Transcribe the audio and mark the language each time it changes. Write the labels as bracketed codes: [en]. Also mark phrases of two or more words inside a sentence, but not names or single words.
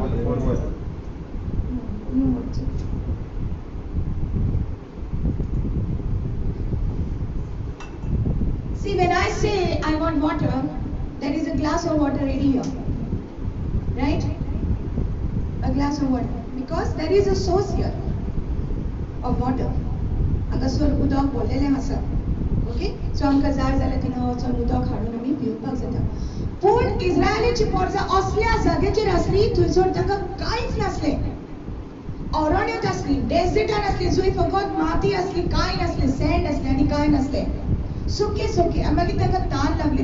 [en] See, when I say I want water, there is a glass of water ready here. Right? A glass of water. Because there is a source here of water. [kok] Agasor udak bollele hasa. Okay? So amka जाय जाल्यार थिंगा वचून उदक हाडून आमी पिवपाक जाता. पूण इस्रायलाची पोरसां असल्या जाग्याचेर आसली थंयसर तांकां कांयच नासलें. अरण्यांत आसली, डेझर्टान आसली, जंय फकत माती आसली, कांय नासलें, सँड आसलें आनी कांय नासलें. सुके सुके. मागीर तांकां तान लागली.